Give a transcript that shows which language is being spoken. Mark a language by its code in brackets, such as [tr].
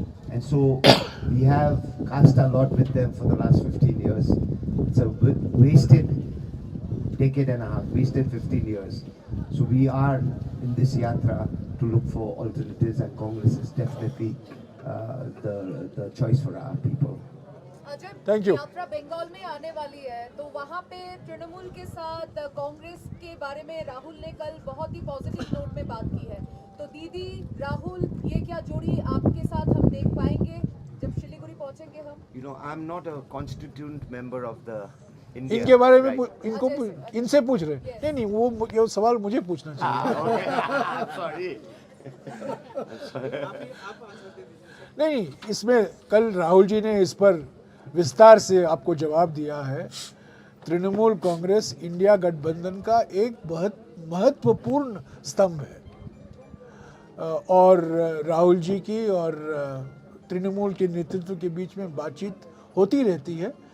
[en] And so we have cast our lot with them for the last 15 years. It's a wasted decade and a half, wasted 15 years. So we are in this yatra to look for alternatives, and Congress is definitely the choice for our people. Thank you. [hi] यात्रा बंगाल में आने वाली है तो वहाँ पे तृणमूल के साथ कांग्रेस के बारे में राहुल ने कल बहुत ही पॉजिटिव नोट में बात की है. तो दीदी राहुल ये क्या जोड़ी आपके साथ हम देख पाएंगे जब शिलीगुड़ी पहुँचेंगे हम? [en] You know, I'm not a constituent member of the India. [hi] इनके बारे में [en] right? [hi] इनको अच्छा, सर. इनसे पूछ रहे हैं. नहीं नहीं, वो ये सवाल मुझे पूछना चाहिए. [en] Sorry. [hi] नहीं, इसमें कल राहुल जी ने इस पर विस्तार से आपको जवाब दिया है. तृणमूल कांग्रेस इंडिया गठबंधन का एक बहुत महत्वपूर्ण स्तंभ है और राहुल जी की और तृणमूल के नेतृत्व के बीच में बातचीत होती रहती है.